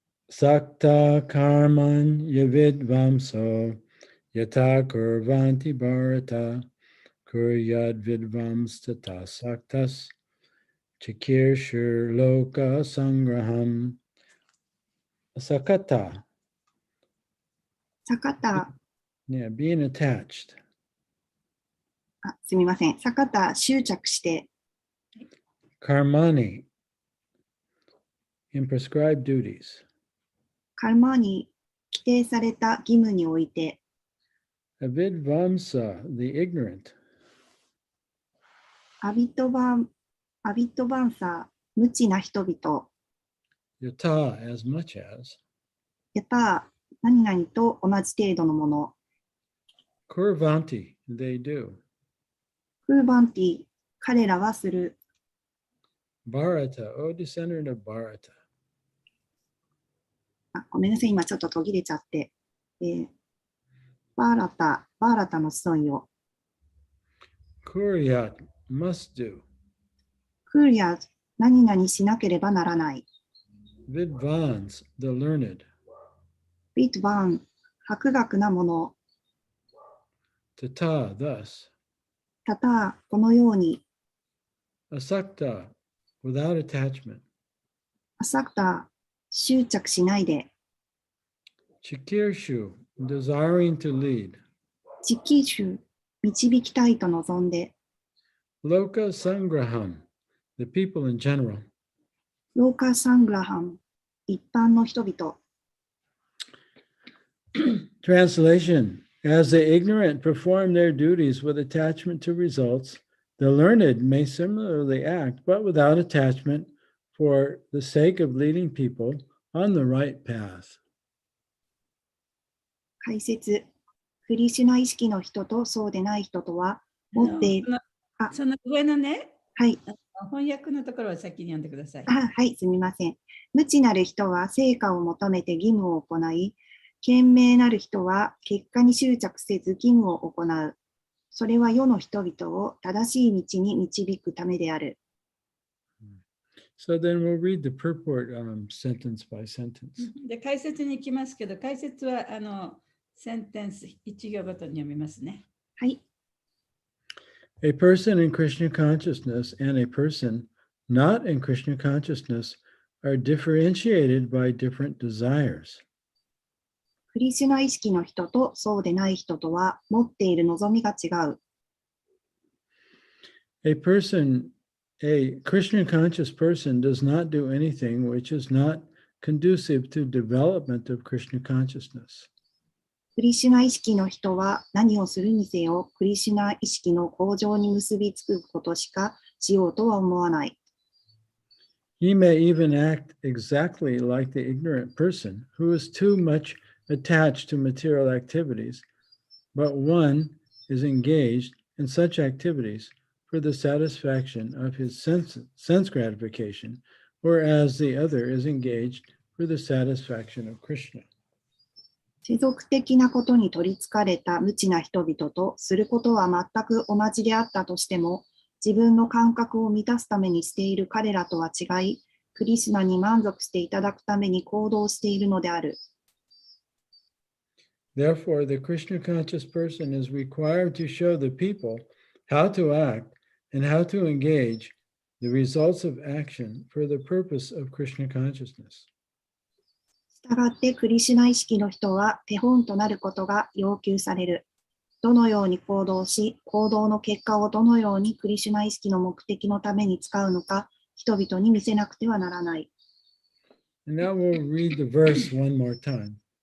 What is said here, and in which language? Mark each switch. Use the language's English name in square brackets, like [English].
[Sanskrit] Sakta karman yavidvamso yata kurvanti bharata kuryad vidvams tata saktas chikirshur loka sangraham sakata. Sakata. [English] Yeah, being attached. [Japanese] すみません。 sakata、執着して。 [English] Karmani, in prescribed duties. [Japanese] カルマに規定された義務において。 [English] Avidvamsa, the ignorant. [Japanese] アビットバンサ、無知な人々。 [English] Yata, as much as. [Japanese] やた、何々と同じ程度のもの。 [English] Kurvanti, they do. [Japanese] クーバンティ、彼らはする。 [English] Bharata, O descendant of Bharata. [Japanese] ごめんなさい、今ちょっと途切れちゃって。バーラタの子孫よ。 [English] Kuryat, must do. [Japanese] クーリア、何々しなければならない。 [English] Vidvans, the learned. [Japanese] ビットバン、博学なもの。 [English] Tata, thus. [Japanese] たた、このように。 [English] Asakta, without attachment. [Japanese] アサクタ、執着しないで。 [English] Chikirshu, desiring to lead. [Japanese] チキシュ、導きたいと望んで。 [English] Loka sangraham, the people in general. [Japanese] ローカサングラハン、一般の人々。 [English] Translation. As the ignorant perform their duties with attachment to results, the learned may similarly act, but without attachment, for the sake of leading people on the right path. [Japanese] 解説。クリシュナ意識の人とそうでない人とは、持って、その上のね、はい。翻訳のところを先に読んでください。はい、すみません。無知なる人は成果を求めて義務を行い、賢明なる人は結果に執着せず義務を行う。それは世の人々を正しい道に導くためである。 [English] So then we'll read the purport sentence by sentence. [Japanese] で、解説に行きますけど、解説はセンテンス1行ごとに読みますね。はい。 [English] A person in Krishna consciousness and a person not in Krishna consciousness are differentiated by different desires. [Japanese] クリシュナ意識の人とそうでない人とは持っている望みが違う。 [English] A Krishna conscious person does not do anything which is not conducive to development of Krishna consciousness. [Japanese] クリシュナ意識の人は何をするにせよ、クリシュナ意識の向上に結びつくことしかしようとは思わない。 [English] He may even act exactly like the ignorant person who is too much attached to material activities, but one is engaged in such activities for the satisfaction of his sense gratification, whereas the other is engaged for the satisfaction of Krishna. [Japanese] 世俗的なことに取りつかれた無知な人々とすることは全く同じであったとしても、自分の感覚を満たすためにしている彼らとは違い、クリシュナに満足していただくために行動しているのである。 [English] Therefore, the Krishna conscious person is required to show the people how to act and how to engage the results of action for the purpose of Krishna consciousness. [Japanese] したがってクリシュナ意識の人は手本となることが要求される。どのように行動し、行動の結果をどのようにクリシュナ意識の目的のために使うのか、人々に見せなくてはならない。 [English] And now we'll read the verse one more time.